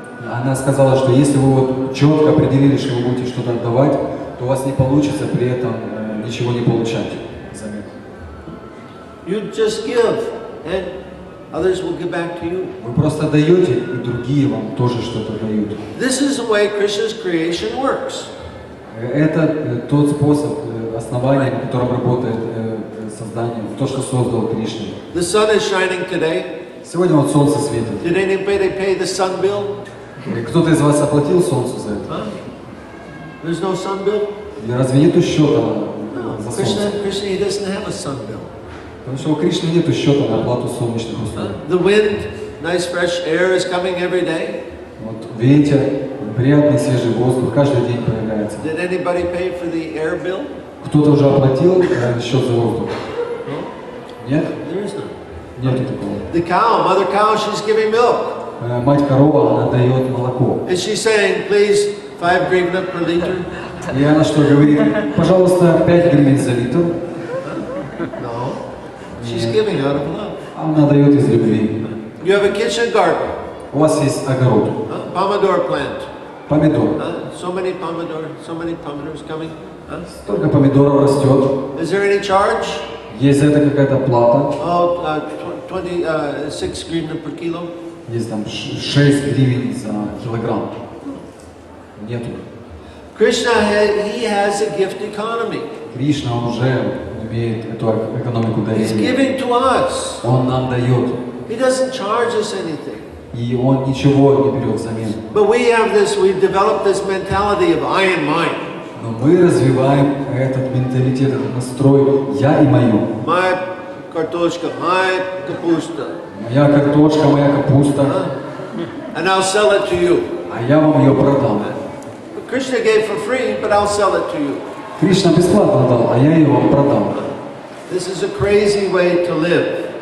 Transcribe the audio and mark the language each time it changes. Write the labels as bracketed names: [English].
[Russian] Она сказала, что если вы вот четко определили, что вы будете что-то отдавать, то у вас не получится при этом ничего не получать взамен. [English] You just give, and others will give back to you. [Russian] Вы просто даете, и другие вам тоже что-то дают. [English] This is the way Krishna's creation works. [Russian] Это тот способ основания, на котором работает создание, то, что создал Кришна. [English] The sun is shining today. [Russian] Сегодня вот солнце светит. [English] Did anybody pay the sun bill? [Russian] Кто-то из вас оплатил солнцу за это? [English] There's no sun bill? [Russian] Или разве нету счета за [English] Krishna, [Russian] солнце? [English] he doesn't have a sun bill. [Russian] Потому что у Кришны нету счета на оплату солнечных услуг. [English] The wind, nice fresh air is coming every day. [Russian] Вот ветер, приятный свежий воздух каждый день появляется. [English] Did anybody pay for the air bill? [Russian] Кто-то уже оплатил счет за воздух? Нет? [English] There is none. [Russian] Нету такого. [English] The cow, mother cow, she's giving milk. [Russian] Мать корова, она дает молоко. [English] Is she saying, please, 5 grivna per liter? [Russian] И она что говорит? Пожалуйста, 5 гривен за литр. [English] No. She's giving out of love. [Russian] Она дает из любви. [English] You have a kitchen garden, [Russian] У вас есть огород, [English] pomodoro plant. [Russian] помидор. [English] So many pomodors coming. [Russian] Столько помидоров растет. [English] Is there any charge? [Russian] Есть за это какая-то плата. [English] Oh, 26 grivna per kilo. [Russian] Есть там 6 гривен за килограмм. Нету. [English] Krishna, he has a gift economy. [Russian] Кришна уже имеет эту экономику [English] He's [Russian] дарения. [English] giving to us. [Russian] Он нам дает. [English] He doesn't charge us anything. [Russian] И он ничего не берет взамен. [English] But we've developed this mentality of I and mine. [Russian] Но мы развиваем этот менталитет, этот настрой «я и мое». [English] My [Russian] kartoshka, [English] my [Russian] kapusta. Моя картошка, моя капуста, [English] And I'll sell it to you. [Russian] а я вам ее продам. [English] Krishna gave for free, but I'll sell it to you. [Russian] Кришна бесплатно дал, а я ее вам продам. [English] This is a crazy way to live.